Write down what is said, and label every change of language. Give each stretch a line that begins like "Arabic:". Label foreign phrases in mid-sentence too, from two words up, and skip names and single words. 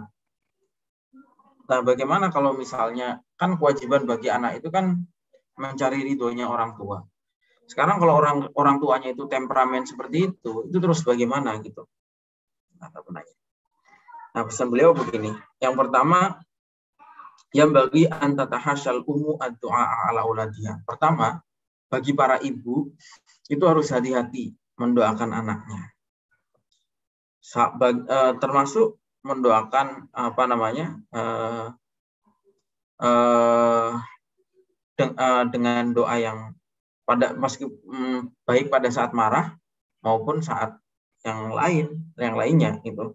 Indonesian: Nah, bagaimana kalau misalnya, kan kewajiban bagi anak itu kan mencari ridhonya orang tua. Sekarang kalau orang tuanya itu temperamen seperti itu terus bagaimana gitu? Nah, pesan beliau begini. Yang pertama, yang bagi
Arabic: أن تتحاشى الأم الدعاء على أولادها.
Indonesian: Pertama, bagi para ibu itu harus hati-hati mendoakan anaknya. Termasuk mendoakan dengan doa yang baik pada saat marah maupun saat yang lainnya gitu.